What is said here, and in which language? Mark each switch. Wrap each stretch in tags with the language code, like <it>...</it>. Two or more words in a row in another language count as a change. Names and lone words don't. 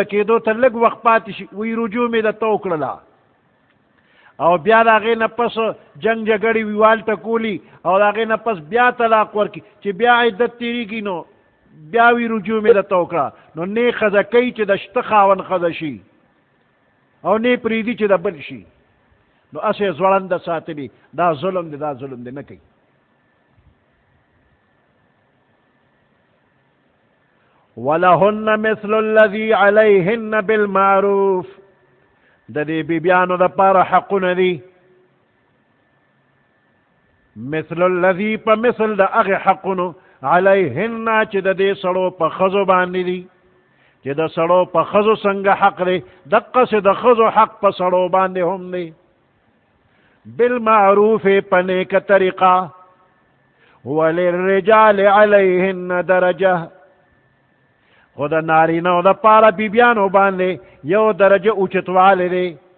<ps>کېدو ته لږ وخت پاتې شي وی رجوع مې درته وکړله او بیا د هغې نه پس جنګ جګړې ویوالته کولی او د هغې نه پس بیا طلاق ورکي چې بیا عدت تېرېږي نو بیا وی رجوع مې درته وکړه نو نه ښځه کوي چې د شته خاوند ښځه شي او نه پرېږدي چې د بل شي نو اسې ځوړنده ساتلي دا ظلم دی دا ظلم دی نه کوي.</ps> <ar>ولهن مثل الذي عليهن بالمعروف</ar> <ps>د دې بیبیانو دپاره حقونه دي</ps> <ar>مثل الذي</ar> <ps>په مثل د هغې حقونو علیهن چې د دې سړو په ښځو باندې دي چې د سړو په ښځو څنګه حق دی دقسې د ښځو حق په سړو باندې هم دی بالمعروف په نیکه طریقه</ps> <ar>وللرجال علیهن درجه</ar> <ps>خو د نارینهو دپاره بیبیانو باندې یو درجه اوچتوالی دی.</ps>